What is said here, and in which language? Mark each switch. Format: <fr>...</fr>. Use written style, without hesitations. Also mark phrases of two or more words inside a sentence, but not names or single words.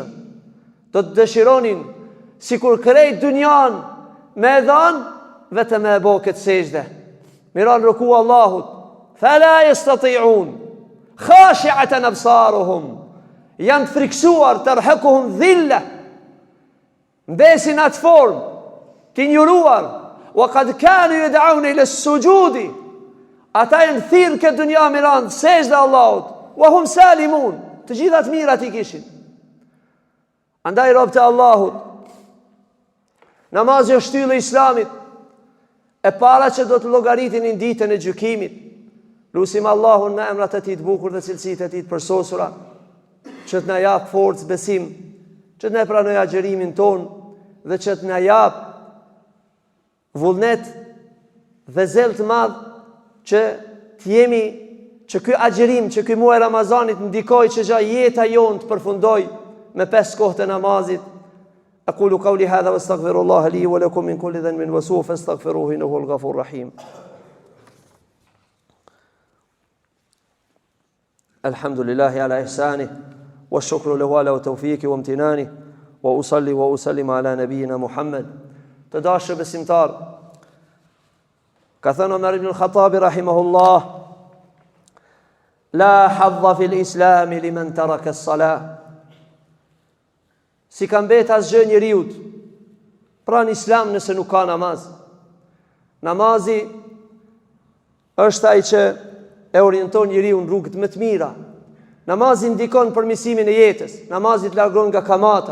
<sq>Do të dëshironin sikur krejt dunjan me dhan vetëm me bë këtë sejdë. Miran ruku Allahut,</sq> <ar>فلا يستطيعون خاشعة أبصارهم,</ar> <sq>janë të friksuar,</sq> <ar>ترهقهم ذلة,</ar> <sq>mbesin atë formë, të injoruar,</sq> <ar>وقد كانوا يدعون إلى السجود,</ar> <sq>ata janë thirrë këtë dunja miran sejdë Allahut,</sq> <ar>وهم سالمون,</ar> <sq>të gjithat mirat i kishin. Andaj rob të Allahut, namazi është shtyllë e Islamit, e para që do të llogaritin në ditën e gjykimit. Lusim Allahun në emrat e tij të bukur dhe cilësitë e tij të përsosura, që të na jap forcë, besim, që të na pranojë agjërimin ton dhe që të na jap vullnet dhe zel të madh që të jemi, që ky agjërim, që ky muaj Ramazanit ndikoj që gjatë jeta jonë të përfundoj me 5 kohë të namazit.</sq> <ar>أقول قولي هذا واستغفر الله لي ولكم من كل ذنب وسوء فاستغفروه إنه هو الغفور الرحيم. الحمد لله على إحسانه والشكر له على توفيقه وامتنانه وأصلي وأسلم على نبينا محمد.</ar> <sq>Të dashur besimtar, ka thënë</sq> <ar>Omar ibn al-Khattabi rahimahullah, لا حظ في الإسلام لمن ترك الصلاة.</ar> <sq>Si ka mbet asgjë njeriut pra në islam nëse nuk ka namaz. Namazi është ai që e orienton njeriu në rrugët më të mira. Namazi ndikon përmirësimin e jetës. Namazi të largon nga kamata.</sq>